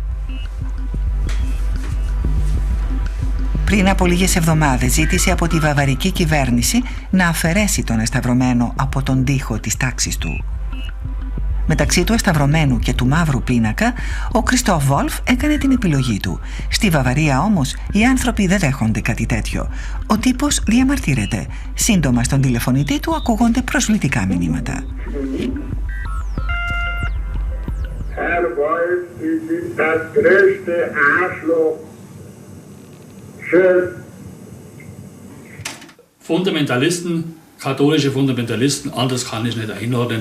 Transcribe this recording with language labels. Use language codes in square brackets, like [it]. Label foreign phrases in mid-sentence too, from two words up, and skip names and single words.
[el] Πριν από λίγες εβδομάδες ζήτησε από τη βαβαρική κυβέρνηση να αφαιρέσει τον εσταυρωμένο από τον τοίχο της τάξης του. Μεταξύ του εσταυρωμένου και του μαύρου πίνακα, ο Κριστόφ Βόλφ έκανε την επιλογή του. Στη Βαβαρία όμως οι άνθρωποι δεν δέχονται κάτι τέτοιο. Ο τύπος διαμαρτύρεται. Σύντομα στον τηλεφωνητή του ακούγονται προσβλητικά μηνύματα. [de] Fundamentalisten, katholische Fundamentalisten, anders kann ich nicht einordnen.